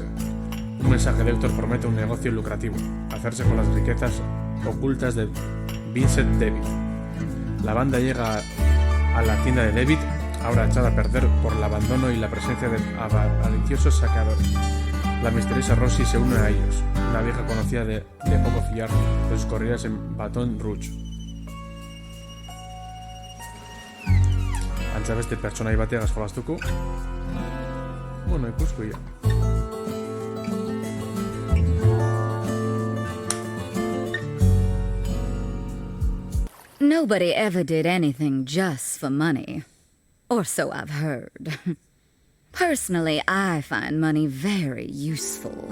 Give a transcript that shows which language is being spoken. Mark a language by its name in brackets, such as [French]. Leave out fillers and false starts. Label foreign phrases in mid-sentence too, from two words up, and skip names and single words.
[Spanish] Un mensaje de Héctor promete un negocio lucrativo, hacerse con las riquezas ocultas de Vincent David. La banda llega a la tienda de David, ahora echada a perder por el abandono y la presencia de avariciosos saqueadores. La misteriosa Rosie se une a ellos, una vieja conocida de poco fiar de sus corridas en Baton Rouge. [Basque] Antza beste pertsonai bateagaz jolastuko. Bueno, ikusko ia. [English] Nobody ever did anything just for money. Or so I've heard. Personally, I find money very useful.